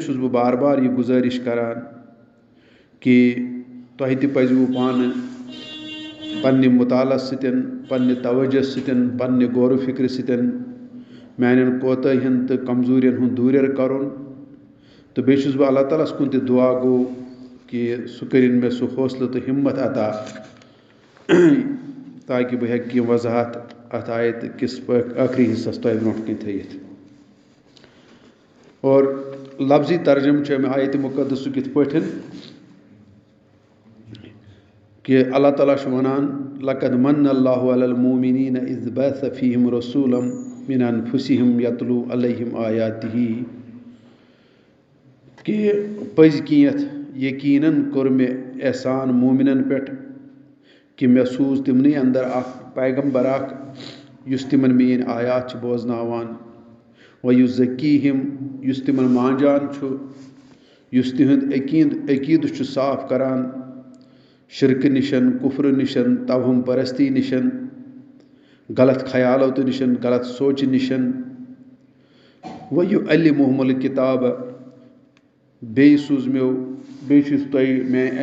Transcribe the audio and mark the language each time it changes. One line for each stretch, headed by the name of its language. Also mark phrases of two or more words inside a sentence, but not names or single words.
Kashmiri: چھُس بہٕ بار بار یہِ گُزٲرِش کران کہِ تۄہہِ تہِ پزِوٕ پانہٕ پننہِ مُطالعس سۭتۍ پننہِ توجہ سۭتۍ پننہِ غورٕ فِکرِ سۭتۍ میانٮ۪ن کوتاہین تہٕ کمزوٗرین ہُنٛد دوٗریر کرُن تہٕ بیٚیہِ چھُس بہٕ اللہ تعالیٰ ہس کُن تہِ دُعا گوٚو کہِ سُہ کٔرِنۍ مےٚ سُہ حوصلہٕ تہٕ ہِمت عطا تاکہِ بہٕ ہٮ۪کہٕ کینٛہہ وضاحت اتھ آیت کِس ٲخری حصس تۄہہِ برونٛٹھ کَنۍ تھٲیِتھ اور لفظی ترجمہٕ چھُ امہِ آیتِ مُقدسُک یِتھ پٲٹھۍ کہ اللہ تعالیٰ چھُ وَنان
Arabic: لقد من الله على المؤمنين إذ بعث فيهم رسولا من أنفسهم يتلو عليهم آياته
Kashmiri: کہ پٔزۍ کینٛہہ یقیٖنن کوٚر مےٚ احسان مومِنن پٮ۪ٹھ کہ مےٚ سوٗز تِمنٕے اندر اکھ پیغمبر اکھ یُس تِمن میٲنۍ آیات چھُ بوزناوان وَیُزَکیٖہِم یُس تِمن مانجان چھُ یُس تِہُنٛد عقیٖدٕ چھُ صاف کران شرکہٕ نِشن کُفرٕ نِشن توہم پرستی نِشن غلط خیالاتو نِشن غلط سونٛچہِ نِشن
Arabic: وَیُعَلِّمُہُمُ الکِتاب
Kashmiri: بیٚیہِ بیٚیہِ چھُس تۄہہِ مےٚ